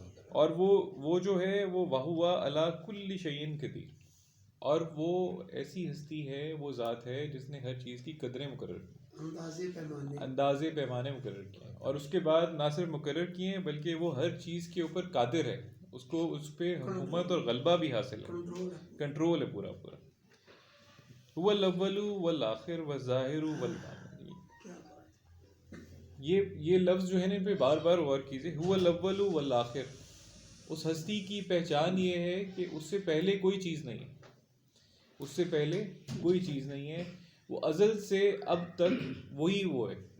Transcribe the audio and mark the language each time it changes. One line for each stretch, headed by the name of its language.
Urdu: اور وہ جو ہے وہ
Arabic: وہو علی کل شیء قدیر،
Urdu: اور وہ ایسی ہستی ہے، وہ ذات ہے جس نے ہر چیز کی قدریں مقرر کی، اندازے پیمانے مقرر کیے ہیں، اور اس کے بعد نہ صرف مقرر کیے ہیں بلکہ وہ ہر چیز کے اوپر قادر ہے، اس پہ حکومت اور غلبہ بھی حاصل ہے، کنٹرول ہے پورا۔
Arabic: هو الاول والآخر والظاہر والباطن.
Urdu: یہ لفظ جو ہے نا ان پہ بار بار غور کیجیے.
Arabic: هو الاول والآخر،
Urdu: اس ہستی کی پہچان یہ ہے کہ اس سے پہلے کوئی چیز نہیں ہے، اس سے پہلے کوئی چیز نہیں ہے، وہ ازل سے اب تک وہی وہ ہے.